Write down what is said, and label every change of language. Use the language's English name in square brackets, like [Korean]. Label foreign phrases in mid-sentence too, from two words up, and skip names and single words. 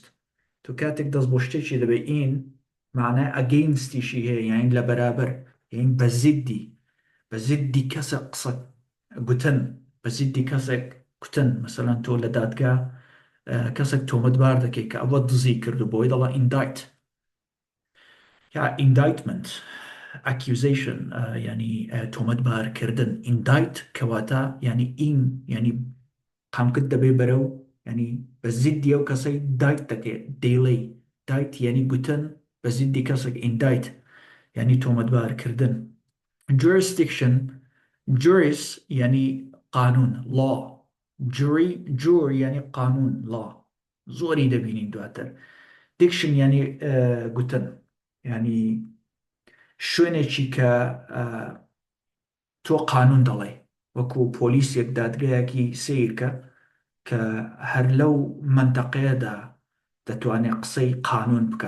[Central Kurdish] تۆ کاتێک دەست بۆ شتێکی دەبێ ئین معنای ئەگەینستیشی هەیە یعنی لە بەرابەر، یعنی بە زیدی، بە زیدی کەسە قسە گوتن، بە زیدی کەسێک گوتن. مەسەلەن تۆ لە دادگا کەسێک تۆمەتبار دەکەی کە ئەوە دزی کردو بۆی دەڵا indict یا [English] indictment accusation [Central Kurdish] يعني تهمت بارکردن. indict کەواتە يعني این يعني قامکت دەبێ بەرەو يعني بە زیدی ئەو کەسەی دایت دەکێت دەیڵێ دایت يعني گوتن بە زیدی کەسێک indict يعني تهمت بارکردن. [English] jurisdiction juris [Central Kurdish] يعني قانون [English] law jury jur [Central Kurdish] يعني قانون law زۆری دەبینین دواتر. diction يعني گوتن يعني شوێنێکی کە تۆ قانون دەڵێ وەکو پۆلیسێک دادگایەکی سیرکە کە هەر لەو منتەقەیەدا دەتوانێت قسەی قانون بکە.